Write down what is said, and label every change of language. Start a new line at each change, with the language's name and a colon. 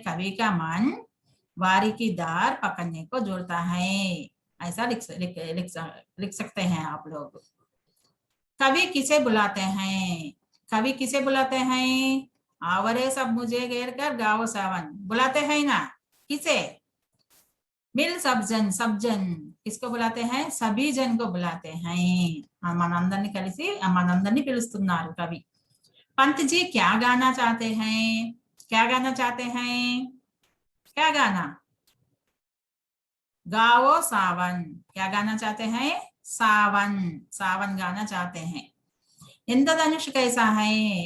Hindi: कवि का मन वारी की धार पकड़ने को जुड़ता है, ऐसा लिख सकते हैं आप लोग। कवि किसे बुलाते हैं? कवि किसे बुलाते हैं? आवरे सब मुझे घेर कर गाओ सावन, बुलाते हैं ना, किसे? मिल सब जन किसको बुलाते हैं? सभी जन को बुलाते हैं।
Telugu: मనందరిని కలిసి మనందరిని పిలుస్తున్నారు कवि।
Hindi: पंत जी क्या गाना चाहते हैं? क्या गाना चाहते हैं? क्या गाना? गाओ सावन। क्या गाना चाहते हैं? सावन, सावन गाना चाहते हैं। इंद्रधनुष कैसा है?